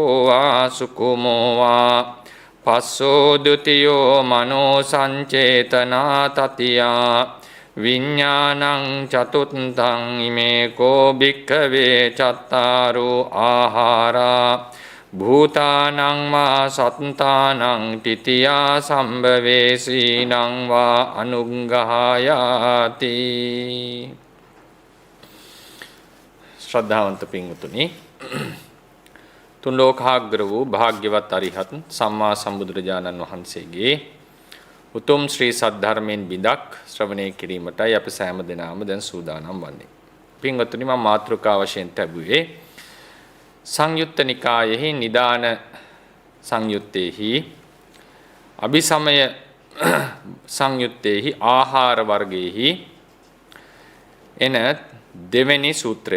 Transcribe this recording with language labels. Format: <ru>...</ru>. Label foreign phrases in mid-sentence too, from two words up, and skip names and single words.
<pi>वा सुकुमो वा पस्सो द्वितीयो मनो संचेतना ततिया विज्ञानं चतुर्थं इमेको भिक्खवे चत्तारो आहारा भूतानं वा सत्तानं तितिया संभवेसीनं वा अनुग्रहायाति</pi> <si>ශ්‍රද්ධාවන්ත පින්වතුනි තුන් ලෝකාග්‍ර වූ භාග්‍යවත් අරිහත් සම්මා සම්බුදුරජාණන් වහන්සේගේ උතුම් ශ්‍රී සද්ධර්මයෙන් බිඳක් ශ්‍රවණය කිරීමටයි අප සෑම දෙනාම දැන් සූදානම් වන්නේ. පින්වත්නි මම මාතෘකා වශයෙන් ලැබුවේ සංයුත්ත නිකායෙහි නිදාන සංයුත්තේහි අபிසමය සංයුත්තේහි ආහාර වර්ගයේහි එන දෙවෙනි සූත්‍රය.</si>